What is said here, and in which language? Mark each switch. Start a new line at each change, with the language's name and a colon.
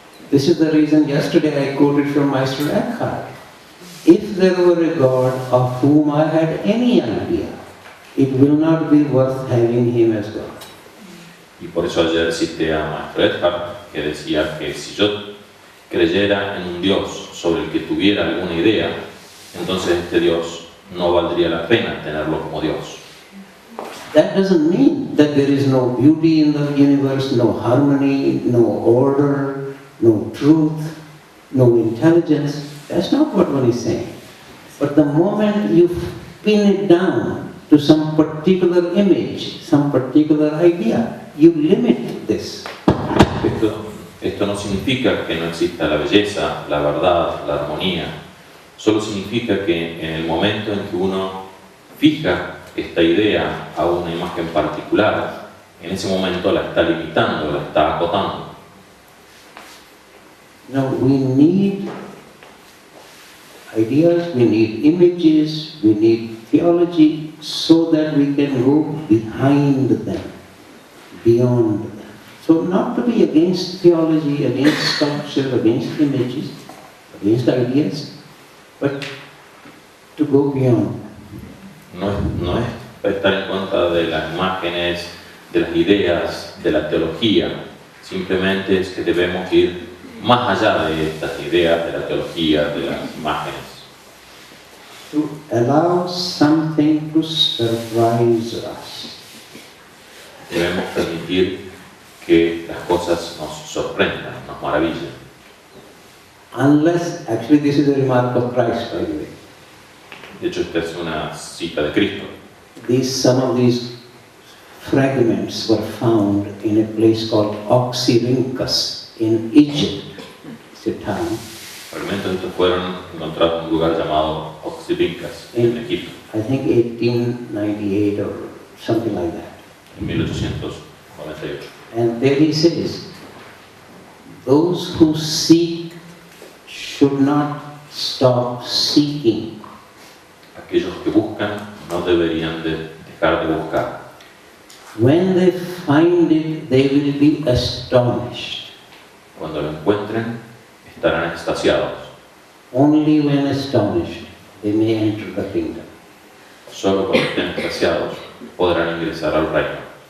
English: This is the reason yesterday I quoted from Meister Eckhart. If there were a God of whom I had any idea, it will not be worth having him as God.
Spanish: Y por eso ayer cité a Maestro Eckhart, que decía que si yo creyera en un Dios sobre el que tuviera alguna idea, entonces este Dios no valdría la pena tenerlo como Dios.
English: That doesn't mean that there is no beauty in the universe, no harmony, no order, no truth, no intelligence. That's not what one is saying. But the moment you pin it down to some particular image, some particular idea, you limit this.
Spanish: Esto no significa que no exista la belleza, la verdad, la armonía. Solo significa que en el momento en que uno fija esta idea a una imagen particular, en ese momento la está limitando, la está acotando.
English: Now we need ideas, we need images, we need theology so that we can go behind them, beyond them. So not to be against theology, against sculpture, against images, against ideas, but to go beyond.
Spanish: No es estar en contra de las imágenes, de las ideas, de la teología. Simplemente es que debemos ir más allá de estas ideas, de la teología, de las imágenes.
English: To allow something to surprise us.
Spanish: Debemos permitir que las cosas nos sorprendan, nos maravillen.
English: Unless, actually this is a remark of Christ, by the way.
Spanish: De hecho, esta es una cita de Cristo.
English: Some of these fragments were found in a place called Oxyrhynchus in Egypt. It's a town.
Spanish: Fragmentos estos fueron encontrados en un lugar llamado Oxyrhynchus, en Egipto.
English: I think 1898 or something like that.
Spanish: En 1898.
English: And there he says, those who seek should not stop seeking.
Spanish: Aquellos que buscan no deberían de dejar de buscar.
English: When they find it, they will be astonished.
Spanish: Cuando lo encuentren, estarán extasiados.
English: Only when astonished, they may enter the kingdom.
Spanish: Solo cuando estén extasiados podrán ingresar al reino.